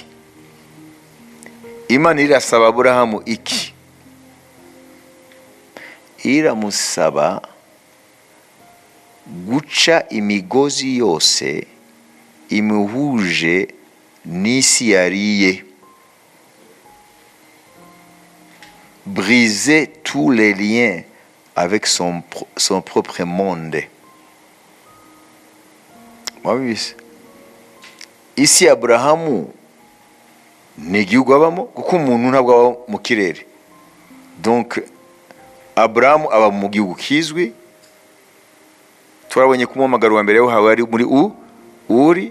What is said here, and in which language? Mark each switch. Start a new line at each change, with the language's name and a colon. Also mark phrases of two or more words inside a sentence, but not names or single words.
Kinyarwanda: Imana irasaba Aburahamu iki? Iramusaba guca imigozi yose imuhuje n'isi yariye.
French: Briser tous les liens avec son propre monde.
Kinyarwanda: Mwabise? Isi ya Aburahamu ni igihugu abamo, kuko umuntu ntabwo aba mu kirere. Donc Aburahamu aba mu gihugu kizwi. Turabonye ku muhamagaro wa mbere haba ari muri Uri.